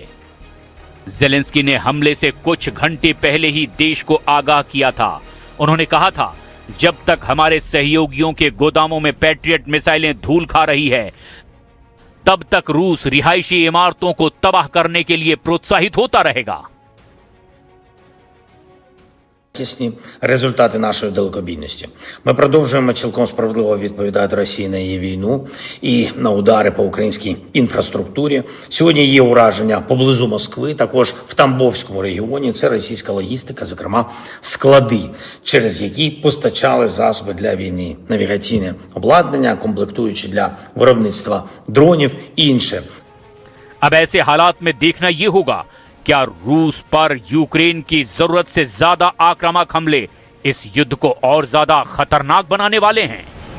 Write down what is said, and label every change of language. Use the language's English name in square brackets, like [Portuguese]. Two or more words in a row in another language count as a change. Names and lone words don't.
[Hindi] जेलेंस्की ने हमले से कुछ घंटे पहले ही देश को आगाह किया था। उन्होंने कहा था, जब तक हमारे सहयोगियों के गोदामों में पैट्रियट मिसाइलें धूल खा रही है, तब तक रूस रिहायशी इमारतों को तबाह करने के लिए प्रोत्साहित होता रहेगा। [Ukrainian] Якісні результати нашої далекобійності. Ми продовжуємо цілком справедливо відповідати Росії на її війну і на удари по українській інфраструктурі. Сьогодні є ураження поблизу Москви, також в Тамбовському регіоні. Це російська логістика, зокрема склади, через які постачали засоби для війни, навігаційне обладнання, комплектуючі для виробництва дронів і інше. [Hindi] अब ऐसे हालात में देखना यह होगा, क्या रूस पर यूक्रेन की जरूरत से ज्यादा आक्रामक हमले इस युद्ध को और ज्यादा खतरनाक बनाने वाले हैं।